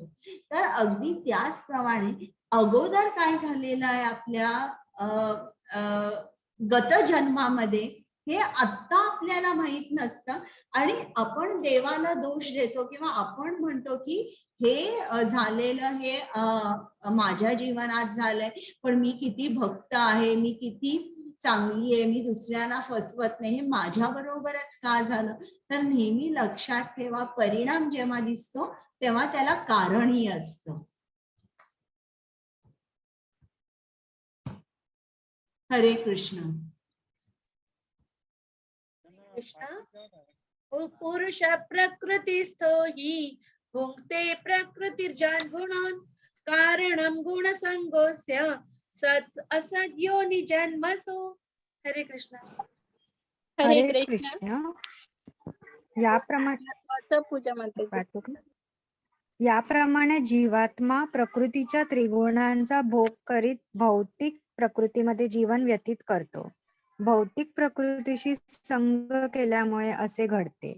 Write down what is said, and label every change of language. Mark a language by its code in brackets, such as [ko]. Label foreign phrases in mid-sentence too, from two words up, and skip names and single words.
[mr] तर अगदी त्याचप्रमाणे अगोदर काय झालेलं आहे आपल्या गत जन्मामध्ये, हे आत्ता आपल्याला माहित नसतं आणि आपण देवाला दोष देतो किंवा आपण म्हणतो की हे झालेलं हे माझ्या जीवनात झालंय, पण मी किती भक्त आहे, मी किती चांगली आहे, मी दुसऱ्यांना फसवत नाही, हे माझ्या बरोबरच का झालं? तर नेहमी लक्षात ठेवा, परिणाम जेव्हा दिसतो तेव्हा त्याला कारणही असतं. हरे कृष्ण. [sa] पुरुष प्रकृतिस्थो हि भुंक्ते प्रकृतिर्जान गुणान कारणं गुणसंगोस्य सत् असद्यो निजन्मसु. [mr] हरे कृष्ण. हरे हरे कृष्ण. कृष्ण. याप्रमाणे पूजा माताजी. याप्रमाणे जीवात्मा प्रकृतीच्या त्रिगुणांचा भोग करीत भौतिक प्रकृतीमध्ये जीवन व्यतीत करतो. भौतिक प्रकृतीशी संग केल्यामुळे असे घडते.